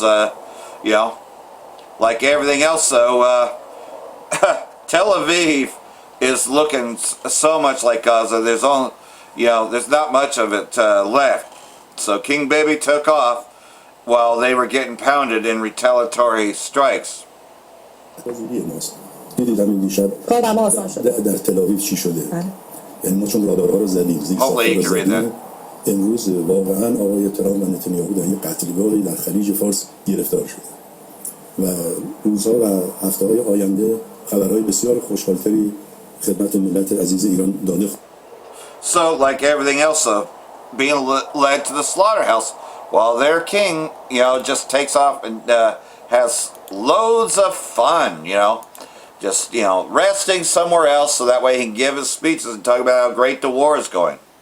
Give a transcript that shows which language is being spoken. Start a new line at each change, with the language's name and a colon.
English: You know, like everything else, though, Tel Aviv is looking so much like Gaza. There's only, you know, there's not much of it left. So King Bibi took off, while they were getting pounded in retaliatory strikes.
Persian: جوری ماست. دیدم این دیشب در تل چی شده. یعنی ما چون رادارها رو زدیم زیر ساخت‌ها رو زدیم امروز واقعا آقای ترامپ و نتانیاهو در یک قتلگاهی در خلیج فارس گرفتار شده و روزها و هفته‌های آینده خبرهای بسیار خوشحالتری خدمت ملت عزیز ایران داده.
English: So, like everything else, being led to the slaughterhouse, while their king, just takes off and has loads of fun, just, resting somewhere else so that way he can give his speeches and talk about how great the war is going.